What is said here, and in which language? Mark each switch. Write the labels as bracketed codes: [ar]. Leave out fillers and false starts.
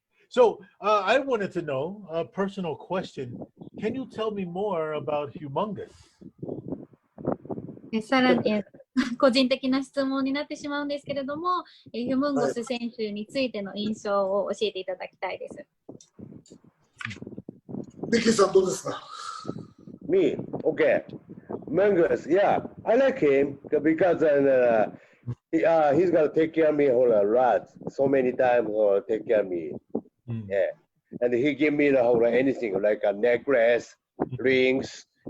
[en] So I wanted to know a personal question. Can you tell me more about Humongous? [ja] さらに個人的な質問になってしまうんですけれども、ヒュムンゴス選手についての印象を教えていただきたいです。ミッキーさんどうですか？ [en] Me, okay. Mangus, yeah, I like him because he's gonna take care of me whole lot so many times or take care of me. Yeah, and he give me the whole anything like a necklace, rings,